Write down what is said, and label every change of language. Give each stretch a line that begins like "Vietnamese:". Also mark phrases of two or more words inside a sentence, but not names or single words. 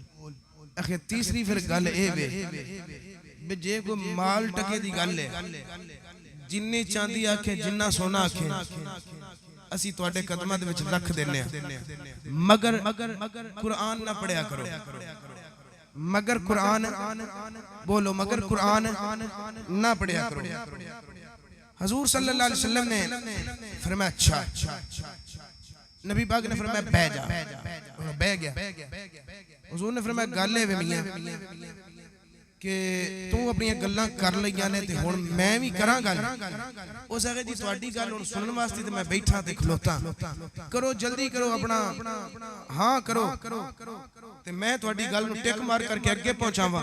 Punjabi: اکھے تیسری فیر گل اے وے جے کوئی مال ٹکے دی گل ہے جنی چاندی آکھے جنا سونا آکھے اسی تہاڈے قدماں دے وچ رکھ دینے مگر قرآن نہ پڑھیا کرو. مگر قرآن بولو مگر قرآن نہ پڑھیا کرو. حضور
Arabic: صلى الله عليه وسلم
Punjabi: نے فرمایا اچھا. نبی پاک نے فرمایا بیٹھ جا۔ بیٹھ گیا. حضور نے فرمایا گل ہے وے میاں کہ تو اپنی گلاں کر لئیاں نے تے ہن میں بھی کراں گل. اس آکھے جی تہاڈی گل ہن سنن واسطے تے میں بیٹھا تے کھلوتا، کرو جلدی کرو اپنا ہاں کرو تے میں تہاڈی گل نوں ٹک مار کرکے اگے پہنچاواں.